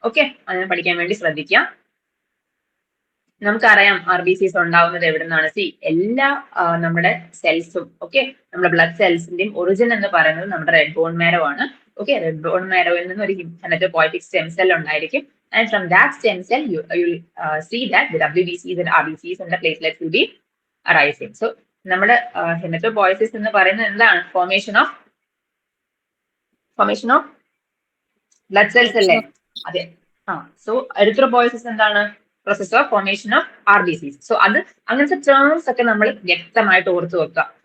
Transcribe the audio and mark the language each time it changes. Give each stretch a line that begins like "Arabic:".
Malayalam: Okay, അങ്ങനെ പഠിക്കാൻ വേണ്ടി ശ്രദ്ധിക്കാം. നമുക്കറിയാം RBCs ഉണ്ടാവുന്നത് എവിടെ നിന്നാണ്. സി എല്ലാ നമ്മുടെ സെൽസും, ഓക്കെ, നമ്മുടെ ബ്ലഡ് സെൽസിന്റെയും ഒറിജിൻ എന്ന് പറയുന്നത് നമ്മുടെ റെഡ് ബോൺ മാരോ ആണ്. ഓക്കെ, റെഡ് ബോൺ മാരോയിൽ നിന്ന് ഒരു ഹെമറ്റോപോയറ്റിക് സ്റ്റെം സെൽ ഉണ്ടായിരിക്കും.
English: And from that stem cell you will see that the WBCs and RBCs and the platelets will be arising.
Malayalam: So നമ്മുടെ ഹെമറ്റോപോയസിസ് എന്ന് പറയുന്നത് എന്താണ്?
English: formation of blood cells
Malayalam: അല്ലേ? അതെ. സോ എറിത്രോപോയസിസ് എന്താണ്?
English: Process of formation of RBCs.
Malayalam: So അത് അങ്ങനത്തെ terms ഒക്കെ നമ്മൾ വ്യക്തമായിട്ട് ഓർത്തു വെക്കുക.